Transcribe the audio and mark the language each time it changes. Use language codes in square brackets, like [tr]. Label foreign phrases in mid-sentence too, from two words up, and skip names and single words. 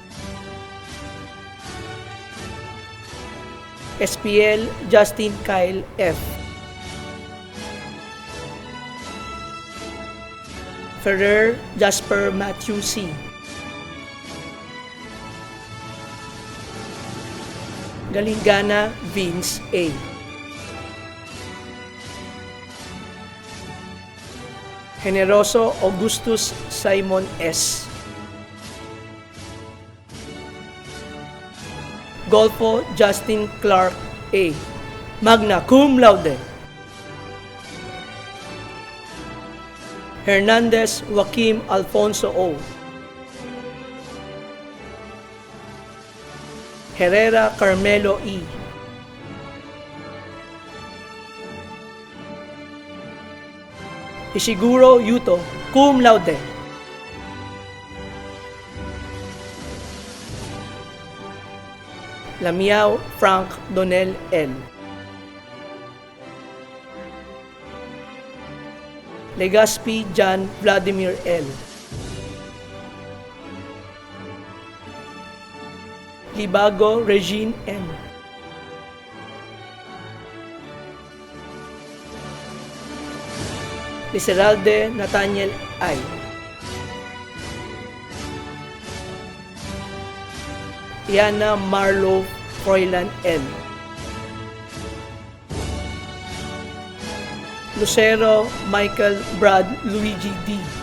[en] SPL Justin Kyle F. Ferrer Jasper Matthew C. Galingana Vince A. Generoso Augustus Simon S. Golfo Justin Clark A. [la] Magna cum laude. [en] Hernandez Joaquim Alfonso O. Herrera Carmelo E. Ishiguro Yuto, [la] cum laude. [en] Lamiao Frank Donel L. Legaspi John Vladimir L. Libago Regine M. Liseralde Nathaniel I. Iana Marlo Froilan L. Lucero Michael Brad Luigi D.